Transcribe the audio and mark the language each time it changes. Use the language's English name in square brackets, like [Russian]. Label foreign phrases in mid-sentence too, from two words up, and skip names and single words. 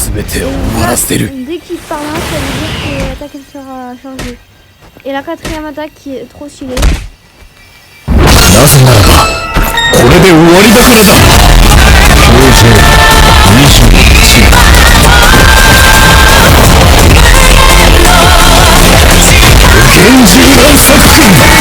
[Japanese] て終わらせる。 [French] Dès qu'il part là, ça veut dire que l'attaque elle sera chargée. Et la quatrième attaque qui est trop stylée. [Japanese] なぜならばこれで終わりだからだ。表情21。源氏乱作戦。